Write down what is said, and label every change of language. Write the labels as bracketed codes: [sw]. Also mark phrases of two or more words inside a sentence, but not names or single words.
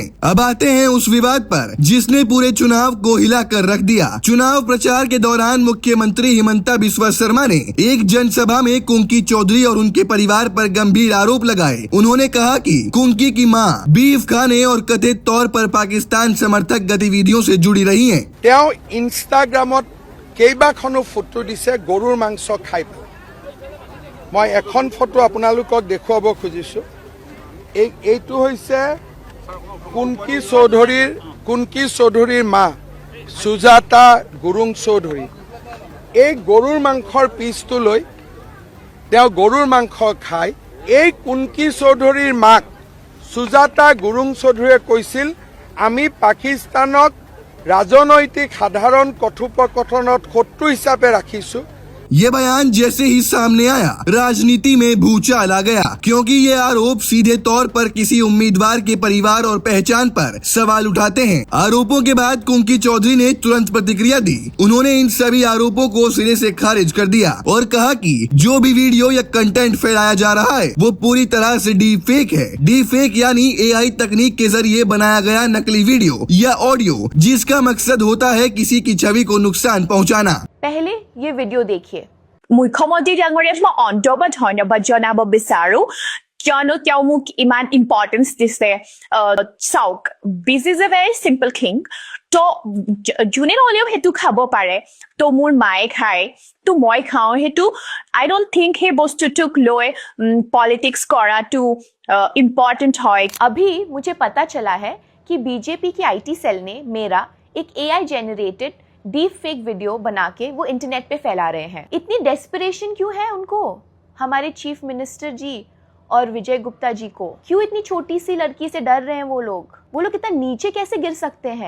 [hi] अब आते हैं उस विवाद पर जिसने पूरे चुनाव को हिला कर रख दिया। चुनाव प्रचार के दौरान मुख्यमंत्री हिमंता बिस्वा शर्मा ने एक जनसभा में कुंकी चौधरी और उनके परिवार पर गंभीर आरोप लगाए। उन्होंने कहा कि कुंकी की मां बीफ खाने और कथित तौर पर पाकिस्तान समर्थक गतिविधियों से जुड़ी रही हैं। [as] ইনষ্টাগ্ৰামত কেইবাখনো ফটো দিছে গৰুৰ মাংস খাই। মই এখন ফটো আপোনালোকক দেখুৱাব খুজিছোঁ। এইটো হৈছে কুংকী চৌধুৰীৰ মা সুজাতা গুৰুং চৌধুৰী। এই গৰুৰ মাংসৰ পিচটো লৈ তেওঁ গৰুৰ মাংস খায়। এই কুंकी চৌধুৰীৰ মাক সুজাতা গুৰুং চৌধুৰীয়ে কৈছিল, আমি পাকিস্তানক ৰাজনৈতিক সাধাৰণ কথোপকথনত শত্ৰু হিচাপে ৰাখিছো। [hi] ये बयान जैसे ही सामने आया राजनीति में भूचाल आ गया, क्योंकि ये आरोप सीधे तौर पर किसी उम्मीदवार के परिवार और पहचान पर सवाल उठाते हैं। आरोपों के बाद कुंकी चौधरी ने तुरंत प्रतिक्रिया दी। उन्होंने इन सभी आरोपों को सिरे से खारिज कर दिया और कहा कि जो भी वीडियो या कंटेंट फैलाया जा रहा है वो पूरी तरह से [en] deep fake [hi] है। [en] deep fake [hi] यानी AI तकनीक के जरिए बनाया गया नकली वीडियो या ऑडियो, जिसका मकसद होता है किसी की छवि को नुकसान पहुँचाना। पहले ये वीडियो देखिए। [as] মুখ্যমন্ত্ৰী ডাঙৰীয়াক মই অন্তৰ্বাদ ধন্যবাদ জনাব বিচাৰো, কিয়নো তেওঁ মোক ইমান ইম্পৰ্টেঞ্চ দিছে। চাওক, [en] this is a very simple thing. [as] তো যোনে নহ'লেও সেইটো খাব পাৰে। তো মোৰ মায়ে খায়, তো মই খাওঁ। সেইটো [en] I don't think [as] সেই বস্তুটোক লৈ পলিটিক্স কৰাটো ইম্পৰ্টেণ্ট হয়। [hi] अभी मुझे पता चला है कि बीजेपी की [en] IT cell [hi] ने मेरा एक [en] AI generated deep fake video [hi] बना के वो इंटरनेट पे फैला रहे हैं। इतनी डेस्परेशन क्यों है उनको, हमारे [en] chief minister [hi] जी और विजय गुप्ता जी को? क्यों इतनी छोटी सी लड़की से डर रहे हैं वो लोग इतना नीचे कैसे गिर सकते हैं?